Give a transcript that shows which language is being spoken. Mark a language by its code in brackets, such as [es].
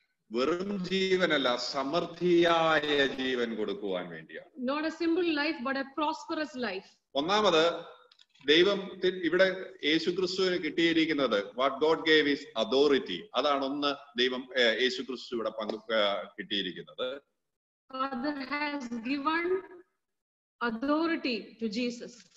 [ml] വെറും ജീവനല്ല, സമൃദ്ധിയായ ജീവൻ കൊടുക്കുവാൻ വേണ്ടിയാണ്. [en] Not a simple life but a prosperous life. [ml] ഒന്നാമത് ദൈവം ഇവിടെ യേശുക്രിസ്തുവിന് കിട്ടിയിരിക്കുന്നത് [en] What God gave is authority. [ml] അതാണ് ഒന്ന് ദൈവം യേശുക്രിസ്തു ഇവിടെ കിട്ടിയിരിക്കുന്നത്. [en] Father has given authority to Jesus.